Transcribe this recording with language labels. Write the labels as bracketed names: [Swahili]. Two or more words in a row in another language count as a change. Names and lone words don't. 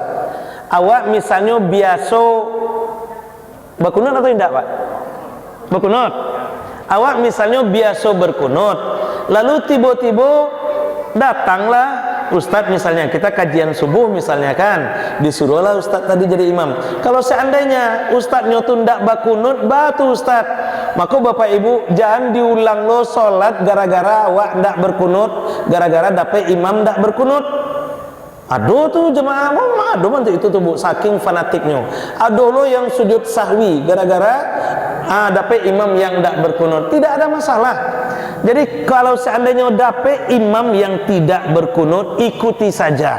[Indonesian] Awak misalnya biasa berkunut atau tidak Pak? Berkunut. Awak misalnya biasa berkunut, lalu tiba-tiba datanglah Ustadz, misalnya kita kajian subuh misalnya kan, disuruhlah Ustadz tadi jadi imam. Kalau seandainya Ustadznya tu ndak berkunut, batu Ustadz, maka Bapak Ibu jangan diulang lo sholat gara-gara awak ndak berkunut, gara-gara dapet imam ndak berkunut. Aduh tuh jemaah, aduh nanti itu tuh Bu, saking fanatiknya. Aduh lo yang sujud sahwi gara-gara dapet imam yang ndak berkunut, tidak ada masalah. Jadi kalau seandainya dapet imam yang tidak berkunut, ikuti saja.